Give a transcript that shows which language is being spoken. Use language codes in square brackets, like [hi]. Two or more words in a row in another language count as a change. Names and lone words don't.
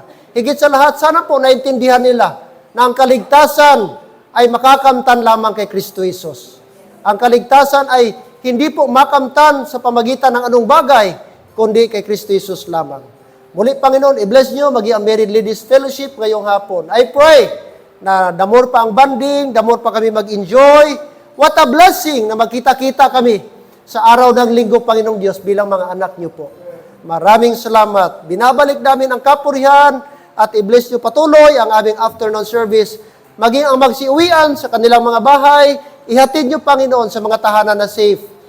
[tl] Higit sa lahat, sana po naintindihan nila na ang kaligtasan ay makakamtan lamang kay Kristo Jesus. Ang kaligtasan ay hindi po makamtan sa pamagitan ng anong bagay, kundi kay Kristo Jesus lamang. Muli, Panginoon, i-bless nyo, ang Married Ladies Fellowship ngayong hapon. [en] I pray [tl] na [en] the more [tl] pa ang banding, [en] the more [tl] pa kami mag-enjoy. [en] What a blessing [tl] na magkita-kita kami sa araw ng linggo, Panginoong Diyos, bilang mga anak nyo po. Maraming salamat. Binabalik namin ang kapurihan at i-bless nyo patuloy ang aming [en] afternoon service. [tl] Maging ang magsiuwian sa kanilang mga bahay, ihatid nyo, Panginoon, sa mga tahanan na safe.